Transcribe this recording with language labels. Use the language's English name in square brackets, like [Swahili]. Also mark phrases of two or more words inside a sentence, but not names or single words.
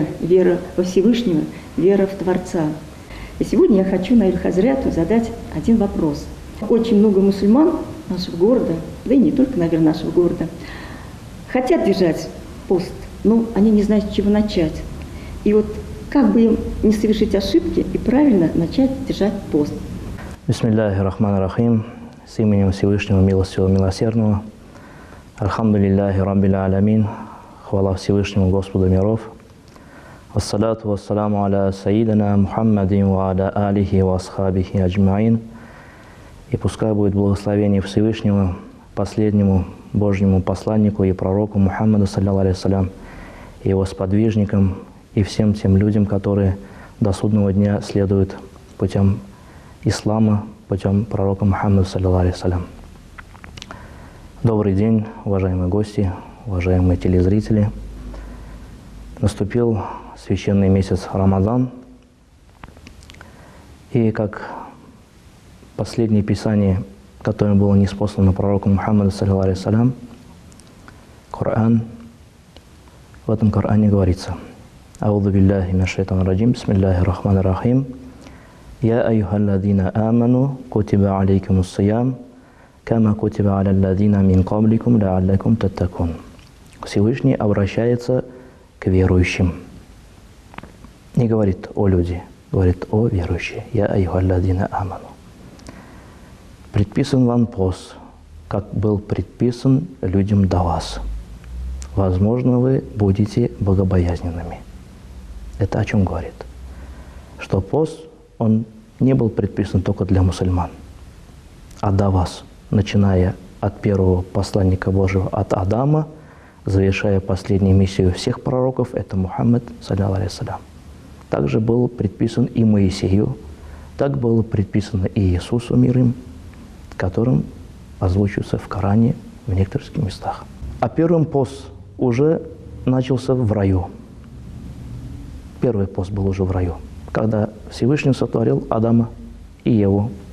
[Russian] Вера во Всевышнего, вера в Творца. И сегодня я хочу Наилю Хазряту задать один вопрос. Очень много мусульман нашего города, да и не только, наверное, нашего города, хотят держать пост, но они не знают, с чего начать. И вот как бы им не совершить ошибки и правильно начать держать пост. [Arabic] بسم الله الرحمن الرحيم. [Russian] С именем Всевышнего Милостивого Милосердного. [Arabic] الحمد لله رب العالمين. [Russian] Хвала Всевышнему Господу миров. [Arabic] والصلاة والسلام على سيدنا محمد وعلى آله وأصحابه أجمعين. [Russian] И пускай будет благословение Всевышнего последнему Божьему посланнику и пророку Мухаммаду, [Arabic] صلى الله عليه وسلم, [Russian] и его сподвижникам, и всем тем людям, которые до судного дня следуют путем ислама, путем пророка Мухаммада, [Arabic] صلى الله عليه وسلم. [Russian] Добрый день, уважаемые гости, уважаемые телезрители. Наступил священный месяц Рамадан, и как последнее писание, которое было ниспослано пророку Мухаммаду, [Arabic] صلى الله عليه وسلم, [Russian] Коран, в этом Коране говорится: [Arabic] أعوذ بالله من الشيطان الرجيم بسم الله الرحمن الرحيم. يا أيها الذين آمنوا كتب عليكم الصيام كما كتب على الذين من قبلكم لعلكم تتقون. [Russian] Всевышний обращается к верующим. Не говорит о люди, говорит о верующие. [Arabic] يا أيها الذين آمنوا. [Russian] Предписан вам пост, как был предписан людям до вас. Возможно, вы будете богобоязненными. Это о чем говорит? Что пост, он не был предписан только для мусульман, а до вас, начиная от первого посланника Божьего, от Адама, завершая последнюю миссию всех пророков, это Мухаммад, [Arabic] صلى الله عليه وسلم. [Russian] Также был предписан и Моисею, так было предписано и Иисусу, мир им, которым озвучивается в Коране в некоторых местах. А первый пост уже начался в раю. Первый пост был уже в раю, когда Всевышний сотворил Адама и Еву.